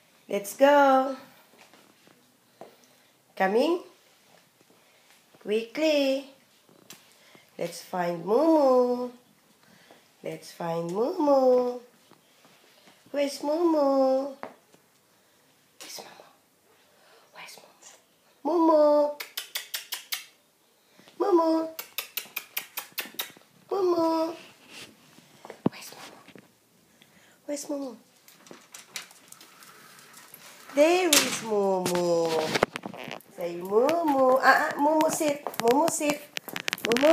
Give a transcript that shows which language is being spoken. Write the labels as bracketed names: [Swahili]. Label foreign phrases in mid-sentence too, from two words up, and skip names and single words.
[English] Let's go. Coming? Quickly. Let's find Mumu. Let's find Mumu. Where's Mumu? Where's Mumu? Where's Mumu? Mumu. Mumu. Mumu. Where's Mumu? Where's Mumu? There is Mumu. Say Mumu. Mumu sit. Mumu sit. Mumu.